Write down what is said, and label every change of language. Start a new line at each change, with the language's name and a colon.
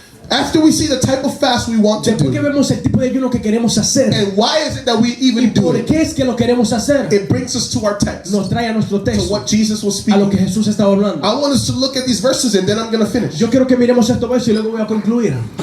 English: after we see the type of fast we want to
Spanish: después que
English: do,
Spanish: vemos el tipo de ayuno que queremos hacer,
English: and why is it that we
Spanish: y
English: even do
Spanish: por
English: it,
Spanish: qué es que lo queremos hacer,
English: it brings us to our text,
Spanish: nos trae a nuestro
English: to
Spanish: texto,
English: what Jesus was
Spanish: a lo que
English: speaking.
Spanish: Jesús estaba hablando.
English: I want us to look at these verses and then I'm going to finish.
Spanish: Yo quiero que miremos estos versos y luego voy a concluir.